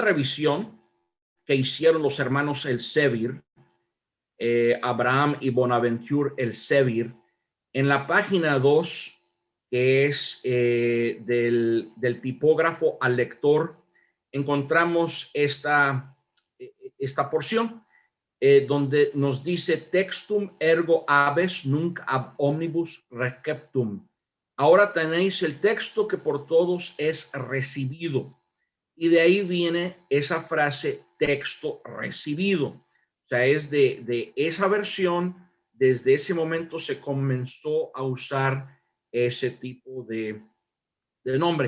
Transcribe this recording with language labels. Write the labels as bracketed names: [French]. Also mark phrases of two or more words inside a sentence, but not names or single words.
[Spanish] revisión que hicieron los hermanos Elsevier, Abraham y Bonaventure Elsevier, en la página 2, que es del tipógrafo al lector, encontramos esta porción donde nos dice [Latin] textum ergo habes nunc ab omnibus receptum. [Spanish] Ahora tenéis el texto que por todos es recibido. Y de ahí viene esa frase texto recibido. O sea, es de esa versión, desde ese momento se comenzó a usar ese tipo de nombre.